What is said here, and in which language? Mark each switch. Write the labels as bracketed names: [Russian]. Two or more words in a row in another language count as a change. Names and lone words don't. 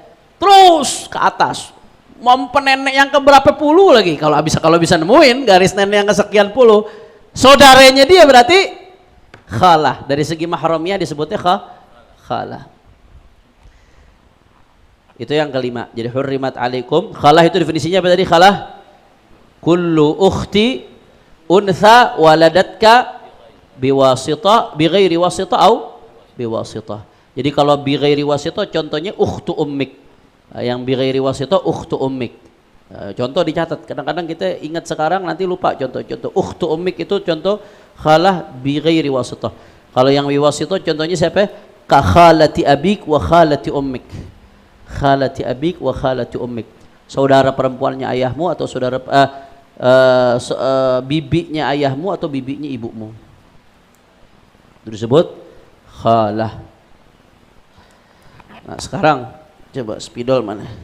[Indonesian] Terus ke atas, mau nenek yang keberapa puluh lagi, kalau bisa nemuin garis nenek yang kesekian puluh, saudaranya dia berarti khalah. Dari segi mahramnya disebutnya khalah. Itu yang kelima. Jadi [Arabic] حرمت عليكم. [Indonesian] Khalah itu definisinya apa tadi? [Arabic] خالة كل أخت أنثى ولدتك بواسطة بغير واسطة أو بواسطة. [Indonesian] Jadi kalau [Arabic] بغير واسطة [Indonesian] contohnya [Arabic] أخت أمك. [Indonesian] Yang [Arabic] بغير واسطة أخت أمك. [Indonesian] Contoh dicatat. Kadang-kadang kita ingat sekarang nanti lupa contoh-contoh. [Arabic] أخت أمك [Indonesian] itu contoh [Arabic] خالة بغير واسطة. [Indonesian] Kalau yang biwasitah contohnya siapa? [Arabic] كخالة أبيك وخالة أمك. خالة أبيك وخالة أمك, [Indonesian] saudara perempuannya ayahmu atau saudara bibinya ayahmu atau bibinya ibumu, itu disebut khalah. Nah sekarang coba spidol mana?